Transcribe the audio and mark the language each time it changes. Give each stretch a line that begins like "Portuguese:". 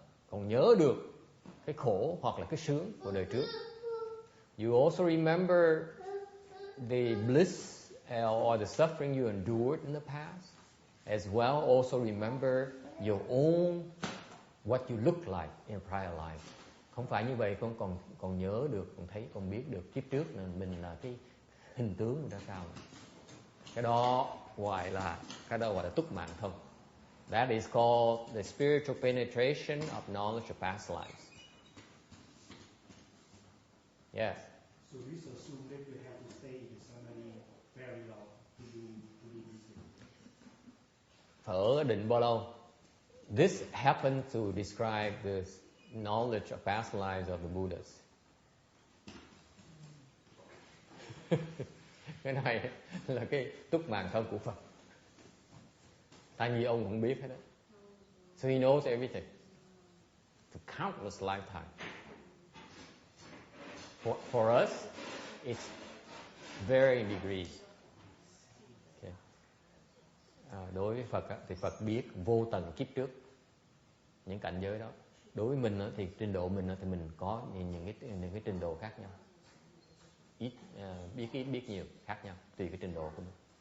Vietnamese: Còn nhớ được cái khổ hoặc là cái sướng của đời trước.
English: You also remember the bliss or the suffering you endured in the past, as well also remember your own what you look like in prior life.
Vietnamese: Không phải như vậy, con còn nhớ được, con thấy, con biết được kiếp trước là mình là cái hình tướng mình ra sao. Cái đó gọi là túc mạng thông.
English: That is called the spiritual penetration of knowledge of past lives. Yes. So this assumes that you have to stay with somebody very long to do this thing.
Vietnamese: Ở định bao lâu?
English: This happened to describe the knowledge of past lives of the Buddhas.
Vietnamese: Cái này là cái túc mạng thông của Phật. Tại vì ông cũng biết hết đó.
English: So he knows everything. For countless lifetimes. For us, it's varying degrees. Okay.
Vietnamese: Đối với Phật thì Phật biết vô tận kiếp trước những cảnh giới đó. Đối với mình thì trình độ mình thì mình có những cái trình độ khác nhau. Ít biết nhiều khác nhau tùy cái trình độ của mình.